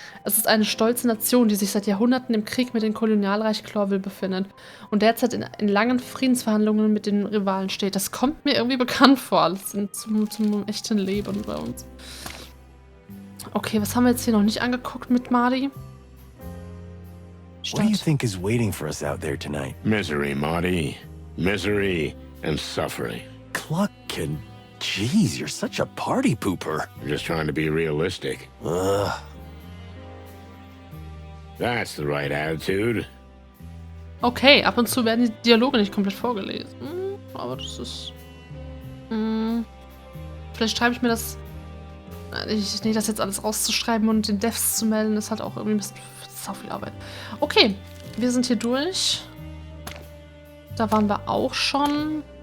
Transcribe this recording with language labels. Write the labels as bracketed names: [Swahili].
[German] Es ist eine stolze Nation, die sich seit Jahrhunderten im Krieg mit dem Kolonialreich Clawville befindet und derzeit in langen Friedensverhandlungen mit den Rivalen steht. Das kommt mir irgendwie bekannt vor, alles zum echten Leben bei uns. Okay, was haben wir jetzt hier noch nicht angeguckt mit Marty? [English] What do you think is waiting for us out there tonight? Misery, Marty. Misery and suffering. Cluck and... Jeez, you're such a party pooper. I'm just trying to be realistic. Ugh. That's the right attitude. [German] Okay, ab und zu werden die Dialoge nicht komplett vorgelesen. Aber das ist... Vielleicht schreibe ich mir das... das jetzt alles rauszuschreiben und den Devs zu melden, ist halt auch irgendwie ein bisschen sau viel Arbeit. Okay, wir sind hier durch. Da waren wir auch schon.